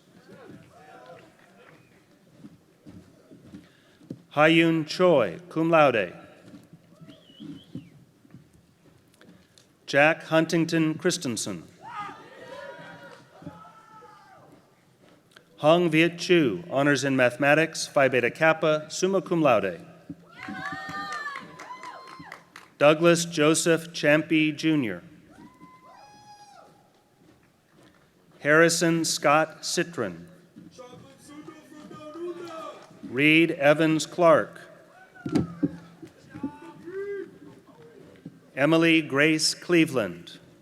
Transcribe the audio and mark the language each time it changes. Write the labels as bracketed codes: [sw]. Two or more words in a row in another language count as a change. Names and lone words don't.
[en] Hyun Choi, [la] cum laude. [en] Jack Huntington Christensen. Hung Viet Chu, honors in mathematics, Phi Beta Kappa, [la] summa cum laude. [en] Douglas Joseph Champy Jr. Harrison Scott Citron. Reed Evans Clark. Emily Grace Cleveland.